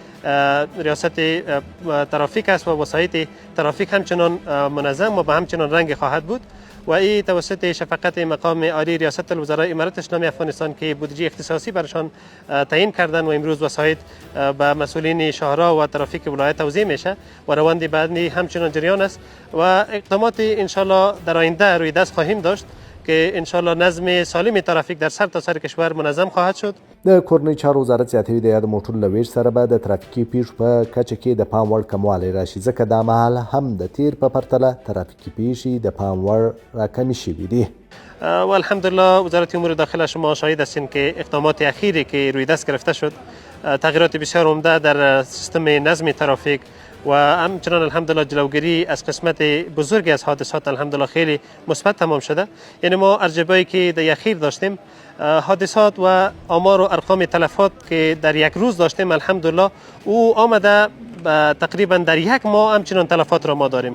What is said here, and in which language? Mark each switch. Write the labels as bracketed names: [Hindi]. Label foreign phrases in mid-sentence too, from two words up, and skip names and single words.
[Persian] ریاست ترافیک است و وسایط ترافیک همچنان منظم و به همچنان رنگ خواهد بود و این توسط شفقت مقام عالی ریاست الوزراء امارت اسلامی افغانستان که بودجه اختصاصی برشان تعیین کردن و امروز وسایط به مسئولین شهرها و ترافیک ولایت توزیع میشه و روند بعدی همچنان جریان است و اقدامات انشالله در آینده روی دست خواهیم داشت که انشالله نظم سالم ترافیک در سرتاسر کشور منظم خواهد شد. [Pashto] د کورنۍ چارو وزارت زیاتوي د یاد موټرو له ویش سره به د ترافیکي پیښو په کچه کې د پام وړ کموالی راشي ځکه دا مهال هم د تیر په پرتله ترافیکي پیښې د پام وړ راکمې شوي دي. [Persian] و الحمدلله وزارت امور داخله شما شاهد هستین که اقدامات اخیری که روی دست گرفته شد تغییرات بسیار عمده در سیستم نظم ترافیک و همچنان الحمدلله جلوگیری از قسمت بزرگی از حادثات الحمدلله خیلی مثبت تمام شده. یعنی ما ارجبایی که در اخیر داشتیم حادثات و آمار و ارقام تلفات که در یک روز داشتیم الحمدلله او آمده تقریبا در یک ماه همچنان تلفات را ما داریم.